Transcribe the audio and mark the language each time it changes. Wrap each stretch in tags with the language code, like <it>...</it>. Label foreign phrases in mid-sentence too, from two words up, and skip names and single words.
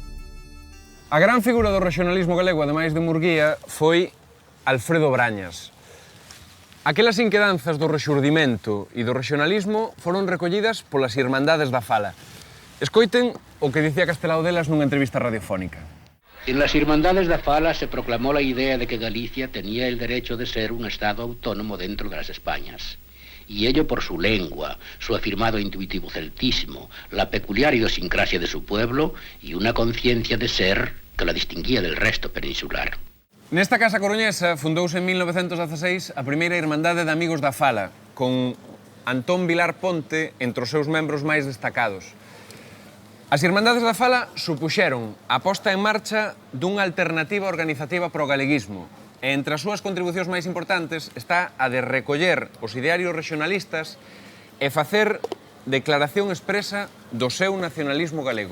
<gl>A gran figura do rexionalismo galego, ademais de Murguía, foi Alfredo Brañas. Aquelas inquedanzas do rexurdimento e do rexionalismo foron recollidas polas Irmandades da Fala. Escoiten o que dicía Castelao delas nunha entrevista radiofónica.</gl> <es>En las Hermandades da Fala se proclamó la idea de que Galicia tenía el derecho de ser un estado autónomo dentro de las Españas. Y ello por su lengua, su afirmado intuitivo celtismo, la peculiar idiosincrasia de su pueblo y una conciencia de ser que la distinguía del resto peninsular.</es> <gl>Nesta casa coruñesa fundouse en 1916 a primeira Irmandade de Amigos da Fala, con Antón Vilar Ponte entre os seus membros máis destacados. As Irmandades da Fala supuxeron a posta en marcha dunha alternativa organizativa pro galeguismo, e entre as súas contribucións máis importantes está a de recoller os idearios regionalistas e facer declaración expresa do seu nacionalismo galego.</gl>